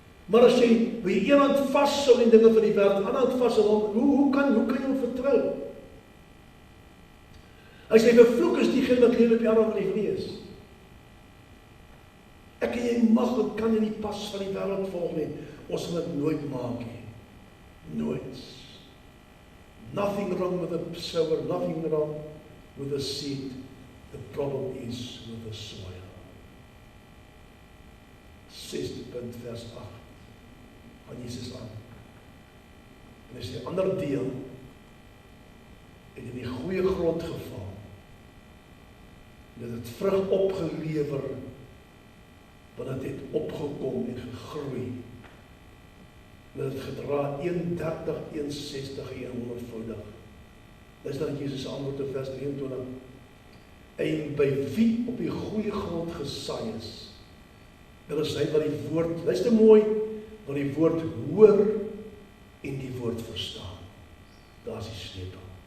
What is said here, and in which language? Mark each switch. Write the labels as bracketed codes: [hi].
[af] Maar as jy by een hand vashou in dinge van die wêreld, ander hand vashou, hoe kan jy hom vertrou? As jy vervloek is diegene wat lewe op die arm van die vlees. Ek en jy mag en kan in die pas van die wêreld volg nie. Ons sal dit nooit maak nie. Nooit. [en] Nothing wrong with the sower, nothing wrong with the seed. The problem is with the soil. [af] 6 punt vers 8 van Jesus aan. En as die ander deel het in die goeie grond geval, dat het vrug opgelewer, want het het opgekom en gegroei, dat het gedra 31, 61 en 100voudig. Dis dan Jesus se antwoord in vers 23. En by wie op die goeie grond gesaai is, dit is hy wat die woord, luister mooi, wat die woord hoor en die woord verstaan. Daar is die sleutel.